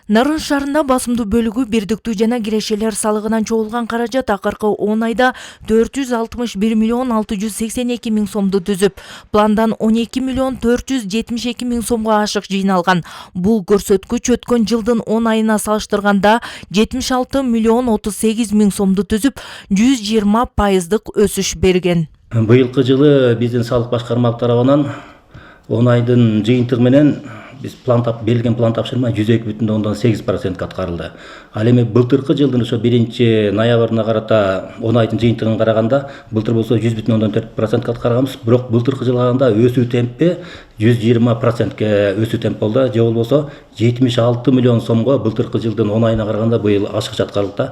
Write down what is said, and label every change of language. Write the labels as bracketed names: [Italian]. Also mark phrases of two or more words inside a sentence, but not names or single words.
[Kyrgyz] Нарын шаарында басымдуу бөлүгү бирдиктүү жана кирешелер салыгынан чогулган каражат акыркы 10 айда 461 миллион 682 миң сомду түзүп, пландан 12 миллион 472 миң сомго ашык жыйналган. Бул көрсөткүч өткөн жылдын 10 айына салыштырганда 76 миллион 38 миң сомду түзүп, 120% өсүш берген. Быйылкы жылы биздин салык башкармалык тарабынан 10 айдын жыйынтыгы менен биз белгилен план тапшырма 102,8% atkарылды. Ал эми былтыркы жылдын ошо 1-ноябрына карата 10 айдын жыйынтыгын караганда былтыр болсо 100,4% аткарганбыз. Бирок былтыркы жылга караганда өсүү темпи 120%ке өсүү темп болду. Же болбосо 76 миллион сомго былтыркы жылдын 10 айына караганда быйыл ашыкча аткарылды.